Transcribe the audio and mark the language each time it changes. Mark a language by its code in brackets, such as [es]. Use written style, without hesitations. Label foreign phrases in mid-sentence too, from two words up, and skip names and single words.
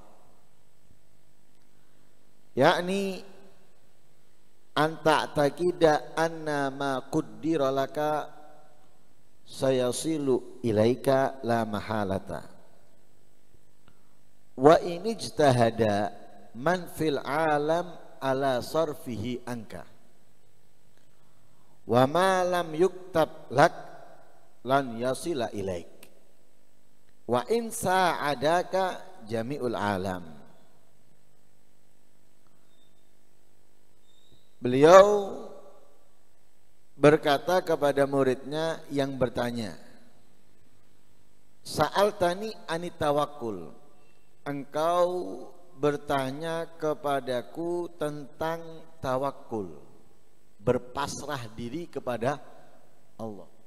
[ar] يعني أن تعتقد أنّ ما قدّر لك سيصل إليك لا محالة وإن اجتهد من في العالم على صرفه عنك وما لم يكتب لك لن يصل إليك وإن ساعدك جميع العالم. [id] Beliau berkata kepada muridnya yang bertanya, [ar] سألتني عن التوكل, [id] engkau bertanya kepadaku tentang tawakul, berpasrah diri kepada Allah.